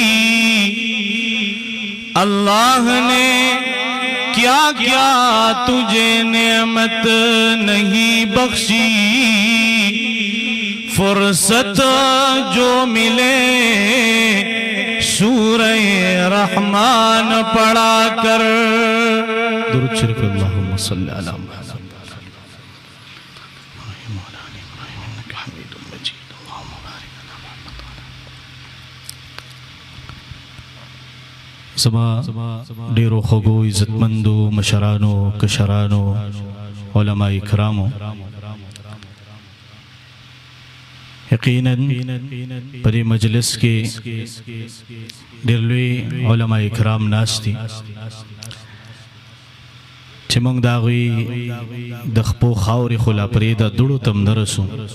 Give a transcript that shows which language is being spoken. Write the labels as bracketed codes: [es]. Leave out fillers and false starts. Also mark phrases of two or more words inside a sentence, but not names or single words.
[ur] اللہ نے کیا کیا تجھے نعمت نہیں بخشی، فرصت جو ملے سورہ رحمان پڑھا کر درود شریف [ar] اللہم صلی علی محمد [ps] سما ډیرو خوږو عزتمندو مشرانو کشرانو علماء کرامو، یقیناً پدې مجلس کې ډېر لوی علماء کرام ناست دي چې موږ د هغوی د خپو خاورې خو لا پرېږده دوړو ته هم نه رسو.